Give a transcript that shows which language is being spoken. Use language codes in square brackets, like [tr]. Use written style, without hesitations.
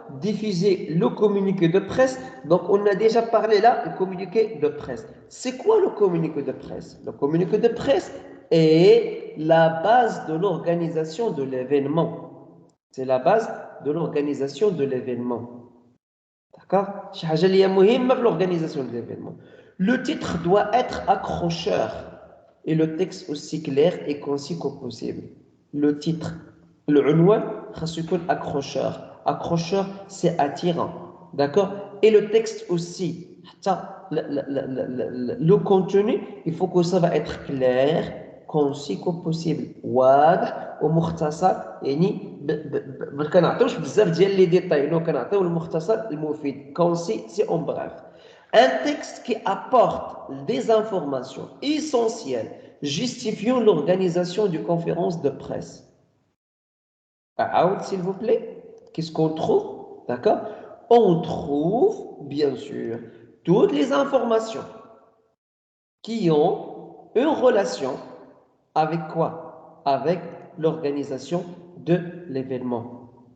[fr] Diffuser le communiqué de presse. Donc, on a déjà parlé là du communiqué de presse. C'est quoi le communiqué de presse? Le communiqué de presse est la base de l'organisation de l'événement. C'est la base de l'organisation de l'événement. D'accord? [ar] شي حاجة اللي هي مهمة في [fr] l'organisation de l'événement. Le titre doit être accrocheur et le texte aussi clair et concis que possible. Le titre, le [ar] عنوان خاصو يكون [fr] accrocheur. Accrocheur, c'est attirant. D'accord? Et le texte aussi. حتى le contenu, il faut que ça va être clair, concis que possible. [ar] واضح ومختصر يعني ما كنعطيوش بزاف ديال لي ديتاي نو كنعطيو المختصر المفيد كونسي سي اون براف [fr] un texte qui apporte des informations essentielles justifiant l'organisation d'une conférence de presse. Out, s'il vous plaît. Qu'est-ce qu'on trouve? D'accord? On trouve, bien sûr, toutes les informations qui ont une relation avec quoi? Avec l'organisation de l'événement.